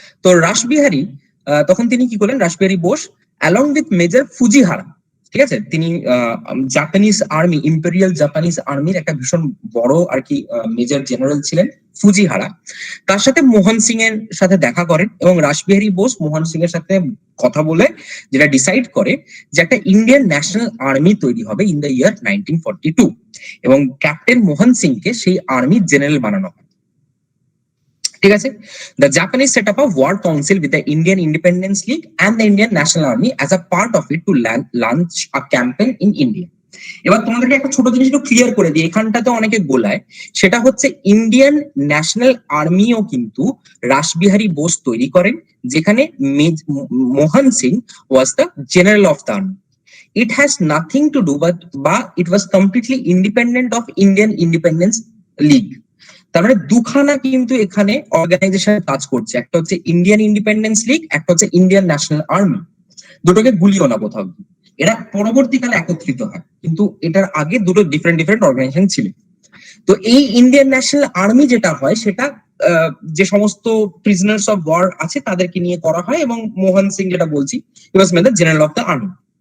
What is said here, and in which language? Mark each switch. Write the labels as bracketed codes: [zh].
[bn] তো রাসবিহারী তখন তিনি কি করলেন, Rashbehari Bose [en] along with [bn] major ফুজিহারা, ঠিক আছে, তিনি জাপানিজ আর্মি, ইম্পেরিয়াল জাপানিজ আর্মির একটা ভীষণ বড় আর কি মেজর জেনারেল ছিলেন ফুজিহারা, তার সাথে মোহন সিং এর সাথে দেখা করেন এবং রাসবিহারী বোস মোহন সিং এর সাথে কথা বলে যেটা ডিসাইড করে যে একটা ইন্ডিয়ান ন্যাশনাল আর্মি তৈরি হবে [en] in the year 1942, [bn] এবং ক্যাপ্টেন মোহন সিং কে সেই আর্মি জেনারেল বানানো হয়, ঠিক আছে। [en] The Japanese set up a war council with the Indian Independence League and the Indian National Army as a part of it to launch a campaign in India. [bn] এবার তোমাদেরকে একটা ছোট জিনিস একটু ক্লিয়ার করে দিই, এখানটাতে অনেকে গোলায়, সেটা হচ্ছে ইন্ডিয়ান ন্যাশনাল আর্মিও কিন্তু রাসবিহারী বোস তৈরি করেন, যেখানে Mohan Singh [en] Was the general of the army. It has nothing to do but it was completely independent of Indian Independence League. [bn] তার মানে দুখানা কিন্তু এখানে অর্গানাইজেশন কাজ করছে, একটা হচ্ছে ইন্ডিয়ান ইন্ডিপেন্ডেন্স লিগ, একটা হচ্ছে ইন্ডিয়ান ন্যাশনাল আর্মি। দুটোকে গুলিও না কোথাও, এরা পরবর্তীকালে একত্রিত হয়, কিন্তু এটার আগে দুটো ডিফারেন্ট ডিফারেন্ট অর্গানাইজেশন ছিল। তো এই ইন্ডিয়ান ন্যাশনাল আর্মি যেটা হয়, সেটা যে সমস্ত প্রিজনার্স অফ ওয়ার আছে তাদেরকে নিয়ে করা হয়, এবং মোহন সিং যেটা বলছি, [en] He was made the general of the army.